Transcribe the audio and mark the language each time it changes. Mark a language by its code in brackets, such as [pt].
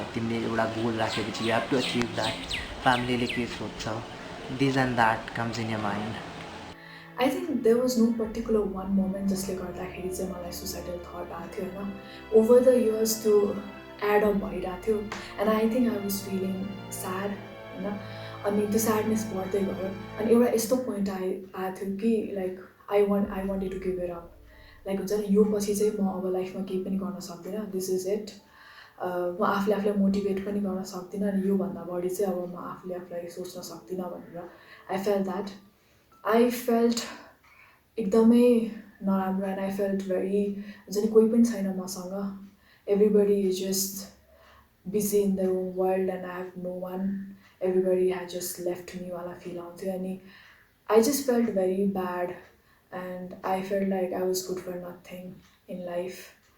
[ne] तिमीले एउटा गोल राखेपछि [en] You have to achieve that. [ne] फ्यामिलीले के सोध्छ, [en] This and that comes in your mind. I think there was no particular one moment [ne] जसले गर्दाखेरि चाहिँ मलाई [en] suicidal thought [ne] आएको थियो होइन। [en] Over the years [ne] त्यो [en] add up [ne] भइरहेको थियो [en] and I think I was feeling sad [ne] होइन। अनि त्यो sadness बढ्दै गयो अनि एउटा यस्तो point आएको थियो कि [en] like I wanted to give it up. [ne] Like हुन्छ नि यो पछि चाहिँ म अब लाइफमा केही पनि गर्न सक्दिनँ, [en] this is it. [ne] म आफूलाई मोटिभेट पनि गर्न सक्दिनँ अनि योभन्दा बढी चाहिँ अब म आफूलाई सोच्न सक्दिनँ भनेर [en] I felt that. I felt [ne] एकदमै नराम्रो [en] and I felt very [ne] हुन्छ नि कोही पनि छैन मसँग, [en] everybody is just busy in their own world and I have no one, everybody had just left me [ne] वाला [en] feel [ne] आउँथ्यो अनि [en] I just felt very bad and I felt like I was good for nothing in life.